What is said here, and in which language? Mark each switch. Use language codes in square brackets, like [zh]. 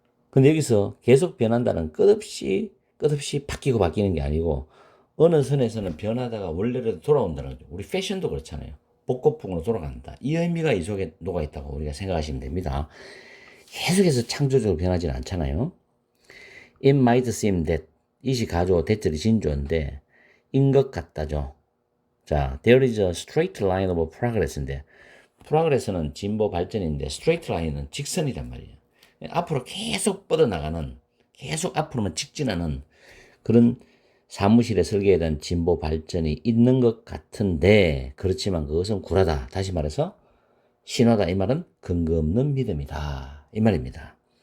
[ko] 근데 여기서 계속 변한다는 끝없이 바뀌고 바뀌는 게 아니고 어느 선에서는 변하다가 원래로 돌아온다는 거죠. 우리 패션도 그렇잖아요. 복고풍으로 돌아간다. 이 의미가 이 속에 녹아있다고 우리가 생각하시면 됩니다. 계속해서 창조적으로 변하지는 않잖아요. [en] It might seem that [ko] 이시 가조 대절이 진조인데 인 것 같다죠. 자, [en] there is a straight line of progress [ko] 인데 progress는 진보 발전인데 straight line은 직선이란 말이에요. 앞으로 계속 뻗어나가는 계속 앞으로만 직진하는 그런 사무실의 설계에 대한 진보 발전이 있는 것 같은데 그렇지만 그것은 굴하다. 다시 말해서 신화다. 이 말은 근거 없는 믿음이다. 이 말입니다.